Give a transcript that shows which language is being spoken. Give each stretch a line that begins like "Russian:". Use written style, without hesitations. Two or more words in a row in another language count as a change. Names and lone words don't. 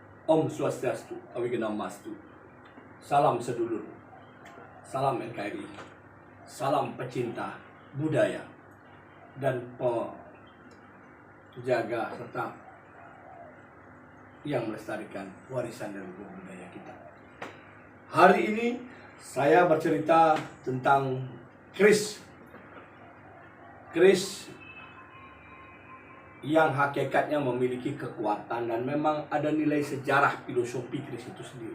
Balinese: Om Swastiastu, Awiganamastu.
Indonesian: Salam sedulur, salam NKRI, salam pecinta budaya dan penjaga serta yang melestarikan warisan dan budaya kita. Hari ini saya bercerita tentang keris yang hakikatnya memiliki kekuatan dan memang ada nilai sejarah filosofi keris itu sendiri.